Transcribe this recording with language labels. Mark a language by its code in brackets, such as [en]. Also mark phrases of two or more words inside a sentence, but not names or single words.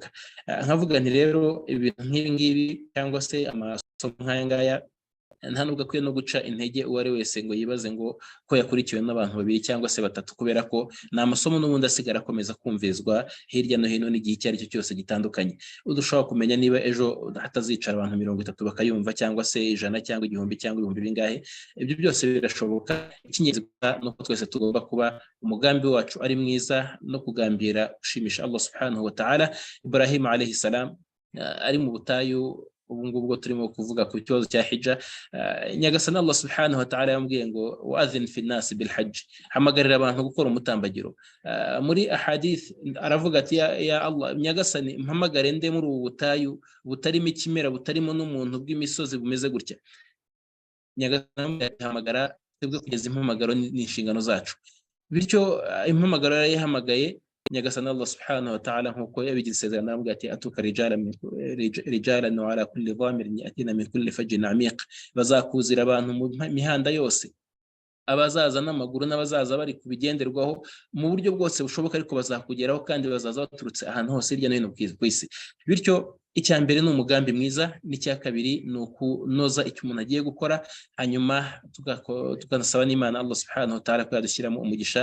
[rw] Nkavuga nti rero ibintu nk'ibi ngibi cyangwa se amasomo nk'aya ngaya nta nubwo akwiye no guca intege uwo ari wese ngo yibaze ngo ko yakurikiwe n'abantu babiri cyangwa se batatu, kubera ko ni amasomo n'ubundi asigara akomeza kumvizwa hirya no hino n'igihe icyo ari cyo cyose gitandukanye. Udushobora kumenya niba ejo hatazicara abantu 30 bakayumva, cyangwa se 100 cyangwa 1000 cyangwa 1000 bingahe, ibyo byose birashoboka. Icy'ingenzi nuko twese tugomba kuba umugambi wacu ari mwiza no kugambira gushimisha [ar] الله سبحانه وتعالى. [rw] Ibrahim [ar] عليه السلام [rw] ari mu butayu, ubu ngubwo turimo kuvuga ku kibazo cya hija, nyagasani [ar] الله سبحانه وتعالى [rw] yambwiye ngo [ar] وأذن في الناس بالحج, [rw] hamagarira abantu gukora umutambagiro. Muri ahadith aravuga ati [ar] يا الله, [rw] nyagasani mpamagare nde muri ubu butayu butarimo ikimera, butarimo n'umuntu, bw'imisozi bumeze gutya. Nyagasani yahamagara, twebwe kugeza impamagaro n'inshingano zacu. Bityo impamagaro yahamagaye nyagasani [ar] الله سبحانه وتعالى [rw] nkuko yabigize isezerano, aramubwira ati [ar] يأتوك رجالا وعلى كل ضامر يأتين من كل فج عميق, [rw] bazakuzira abantu mu mihanda yose, abazaza n'amaguru n'abazaza bari kubigenderwaho mu buryo bwose bushoboka, ariko bazakugeraho kandi bazaza baturutse ahantu hose hirya no hino ku isi. Bityo icya mbere ni umugambi mwiza, n'icya kabiri ni ukunoza icyo umuntu agiye gukora, hanyuma tukanasaba n'Imana [ar] الله سبحانه وتعالى [rw] ko yadushyiramo umugisha.